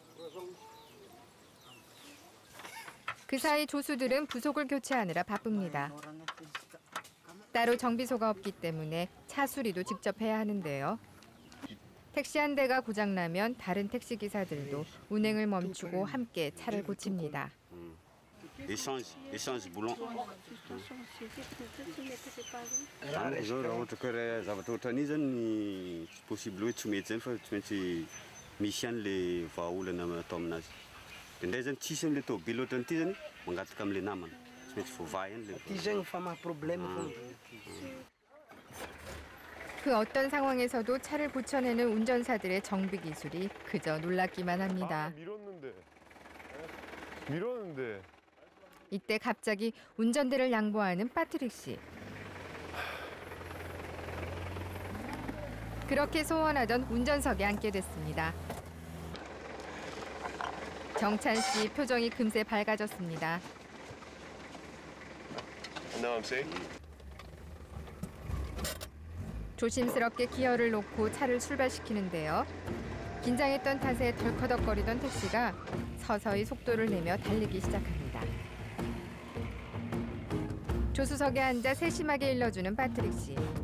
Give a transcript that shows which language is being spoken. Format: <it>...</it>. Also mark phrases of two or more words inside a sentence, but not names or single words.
<ko>그 사이 조수들은 부속을 교체하느라 바쁩니다. 따로 정비소가 없기 때문에 차 수리도 직접 해야 하는데요. 택시 한 대가 고장나면 다른 택시 기사들도 운행을 멈추고 함께 차를 고칩니다.</ko> <fr>Échange boulon.</fr> <mg>Rehetra zavatra ohatran'io zany possible hoe tsy mety zany fa tsy maintsy misy ihany le vahaolana atao aminazy. De ndray zany tsisy an'le tômôbily ohatran'ity zany mangataka amin'le namana. Tsy maintsy voavaha ihany le. Ty zany fa maha problème foana.</mg> <ko>그 어떤 상황에서도 차를 고쳐내는 운전사들의 정비 기술이 그저 놀랍기만 합니다. 밀었는데. 이때 갑자기 운전대를 양보하는 파트릭 씨. 그렇게 소원하던 운전석에 앉게 됐습니다. 정찬 씨 표정이 금세 밝아졌습니다.</ko> <en>Now I'm safe.</en> <ko>조심스럽게 기어를 놓고 차를 출발시키는데요. 긴장했던 탓에 덜커덕거리던 택시가 서서히 속도를 내며 달리기 시작합니다. 조수석에 앉아 세심하게 일러주는 파트릭 씨.</ko>